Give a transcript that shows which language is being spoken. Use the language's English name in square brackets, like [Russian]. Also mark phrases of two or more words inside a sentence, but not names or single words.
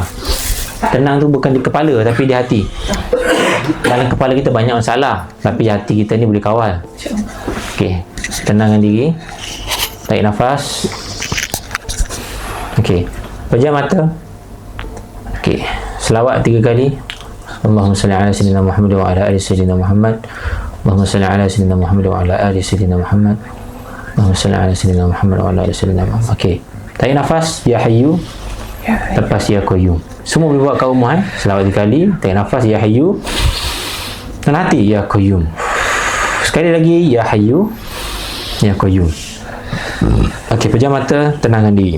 [Malay] Tenang tu bukan di kepala tapi di hati. Dalam kepala kita banyak masalah, tapi hati kita ni boleh kawal. Okey, tenangkan diri. Tarik nafas. Okey, pejam mata. Okey, selawat 3 kali. [Arabic] اللهم صل على سيدنا محمد وعلى آل سيدنا محمد. اللهم صل على سيدنا محمد وعلى آل سيدنا محمد. اللهم صل على سيدنا محمد وعلى آل سيدنا محمد. [Malay] Okey, tarik nafas, [Arabic] يا حي. [Malay] Lepas [Arabic] يا قيوم. [Malay] Semua boleh buat kat rumah selawat 3 kali. Tarik nafas, [Arabic] يا حي. [Malay] Dan hati, [Arabic] يا قيوم. [Malay] Sekali lagi, [Arabic] يا حي، يا قيوم. [Malay] Okey, pejam mata, tenangkan diri.